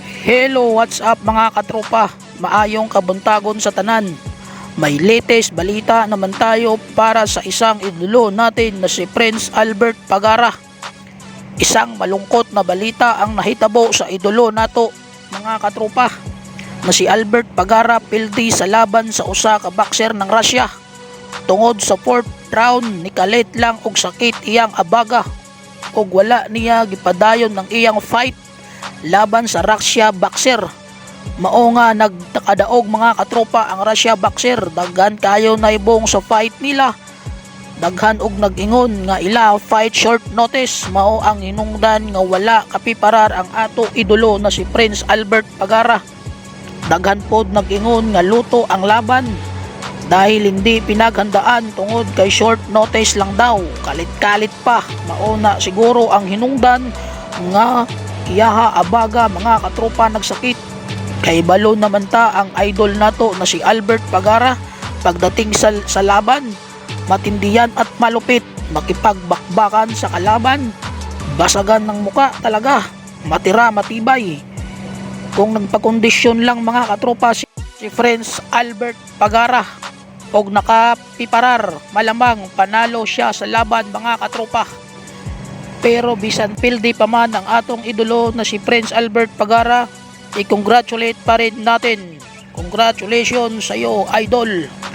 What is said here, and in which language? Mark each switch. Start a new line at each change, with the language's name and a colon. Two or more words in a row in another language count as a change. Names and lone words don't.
English: Hello, what's up
Cebuano: mga katropa? Maayong kabuntagon sa tanan.
Filipino: May latest balita naman tayo para sa isang idolo natin na si Prince Albert Pagara. Isang malungkot na balita
Cebuano: ang nahitabo sa idolo nato mga katropa na si Albert Pagara pildi sa laban sa usa ka boxer ng Russia. Tungod sa 4th round ni kalit lang og sakit iyang abaga og wala niya gipadayon ng iyang fight laban sa Russia boxer. Mao nga nagtakadaog mga katropa ang Russia boxer, daghan kayo na ibong sa fight nila. Daghan og nag-ingon nga ila fight
English: short notice.
Cebuano: Mao ang hinungdan nga wala kapiparar ang ato idolo na si Prince Albert Pagara. Daghan pod nag-ingon nga
Filipino: luto ang laban dahil hindi pinaghandaan
Cebuano: tungod kay
English: short notice
Cebuano: lang daw. Kalit-kalit pa. Mao na siguro ang hinungdan nga iyaha abaga mga katropa nagsakit. Kay balo naman ta ang idol nato na si Albert Pagara pagdating sa laban.
Filipino: Matindihan at malupit, makipagbakbakan sa kalaban, basagan ng muka talaga, matira matibay.
Cebuano: Kung nagpakondisyon lang mga katropa si Prince Albert Pagara og nakapiparar, malamang panalo siya sa laban mga katropa. Pero bisan pildi pa man ang atong idolo na si Prince Albert Pagara,
Filipino: i-congratulate pa rin natin. Congratulations sa iyo, idol.